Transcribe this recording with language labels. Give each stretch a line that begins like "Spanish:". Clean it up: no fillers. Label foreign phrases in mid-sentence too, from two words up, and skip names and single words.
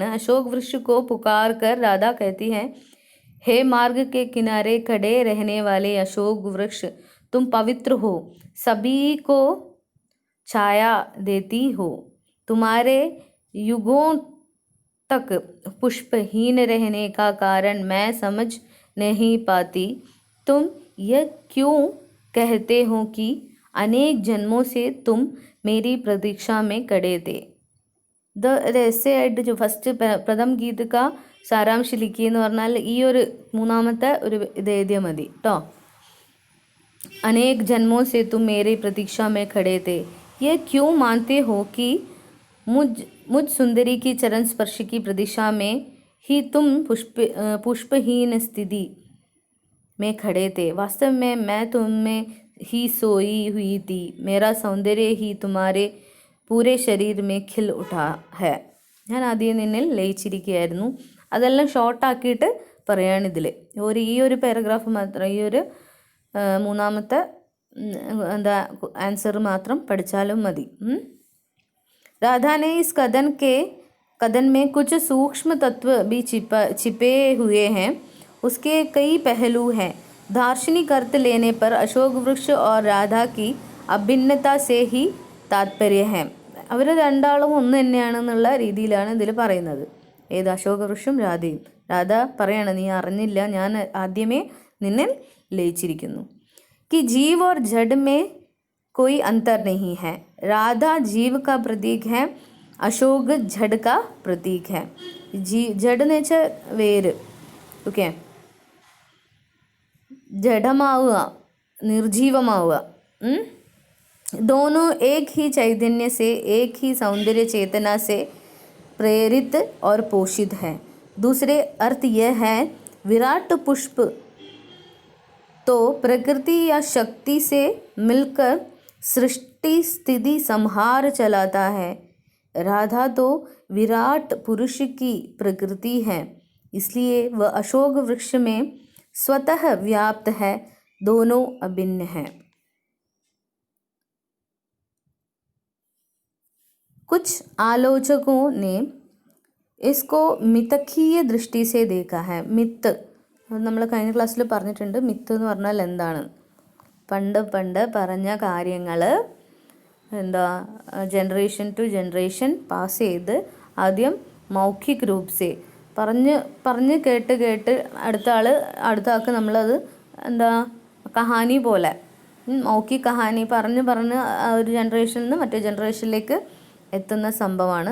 Hindi: अशोक वृक्ष को पुकार कर राधा कहती है, हे मार्ग के किनारे खड़े रहने वाले अशोक वृक्ष, तुम पवित्र हो, सभी को छाया देती हो, तुम्हारे युगों तक पुष्पहीन रहने का कारण मैं समझ नहीं पाती. तुम यह क्यों कहते हो कि अनेक जन्मों से तुम मेरी प्रतीक्षा में खड़े थे.
Malayalam: ऐसे ആയിട്ട് ഫസ്റ്റ്
Hindi: प्रथम गीत का सारांश लिखी
Malayalam: എന്ന് പറഞ്ഞാൽ ഈ ഒരു മൂന്നാമത്തെ ഒരു ഇത് എഴുതിയാൽ മതി കേട്ടോ.
Hindi: अनेक जन्मों से तुम मेरी प्रतीक्षा में खड़े थे, यह क्यों मानते हो कि मुझ सुंदरी की चरण स्पर्श की प्रतीक्षा में ही तुम पुष्पहीन स्थिति में खड़े थे. वास्तव में मैं तुम में ही सोई हुई थी, मेरा सौंदर्य ही तुम्हारे पूरे शरीर में खिल उठा है.
Malayalam: ഞാൻ ആദ്യം നിന്നിൽ ലയിച്ചിരിക്കുകയായിരുന്നു. അതെല്ലാം ഷോർട്ടാക്കിയിട്ട് പറയാണ് ഇതിൽ. ഈ ഒരു പാരഗ്രാഫ് മാത്രം, ഈ ഒരു മൂന്നാമത്തെ ആൻസർ മാത്രം പഠിച്ചാലും മതി.
Hindi: राधा ने इस कदन में कुछ सूक्ष्म तत्व भी छिपे हुए हैं, उसके कई पहलू हैं. दार्शनिक अर्थ लेने पर अशोक वृक्ष और राधा की अभिन्नता से ही तात्पर्य है.
Malayalam: അവർ രണ്ടാളും ഒന്ന് തന്നെയാണെന്നുള്ള രീതിയിലാണ് ഇതിൽ പറയുന്നത്. ഏത് അശോകവൃക്ഷവും രാധയും. രാധ പറയാണ്, നീ അറിഞ്ഞില്ല, ഞാൻ ആദ്യമേ നിന്നെ ലയിച്ചിരിക്കുന്നു.
Hindi: कि जीव और जड़ में कोई अंतर नहीं है। राधा जीव का प्रतीक है, अशोक जड़ का प्रतीक है.
Malayalam: ജഡ് എന്ന് വെച്ചാൽ വേര്. ഓക്കെ, ജഡമാവുക, നിർജീവമാവുക.
Hindi: दोनों एक ही चैतन्य से, एक ही सौंदर्य चेतना से प्रेरित और पोषित है. दूसरे अर्थ यह है, विराट पुष्प तो प्रकृति या शक्ति से मिलकर सृष्टि स्थिति संहार चलाता है. राधा तो विराट पुरुष की प्रकृति है, इसलिए वह अशोक वृक्ष में स्वतः व्याप्त है. दोनों अभिन्न हैं. कुछ आलोचकों ने इसको मिथकीय दृष्टि से देखा है.
Malayalam: മിത്ത് നമ്മൾ കഴിഞ്ഞ ക്ലാസ്സിൽ പറഞ്ഞിട്ടുണ്ട്. മിത്ത് എന്ന് പറഞ്ഞാൽ എന്താണ്? പണ്ട് പറഞ്ഞ കാര്യങ്ങൾ എന്താ
English: generation to generation pass
Malayalam: ചെയ്ത് ആദ്യം
Hindi: मौखिक रूपसे
Malayalam: പറഞ്ഞ് കേട്ട് അടുത്ത ആൾക്ക് നമ്മളത് എന്താ കഹാനി പോലെ
Hindi: मौखिक कहानी
Malayalam: പറഞ്ഞ് ഒരു ജനറേഷനിൽ നിന്ന് മറ്റേ ജനറേഷനിലേക്ക് എത്തുന്ന സംഭവമാണ്.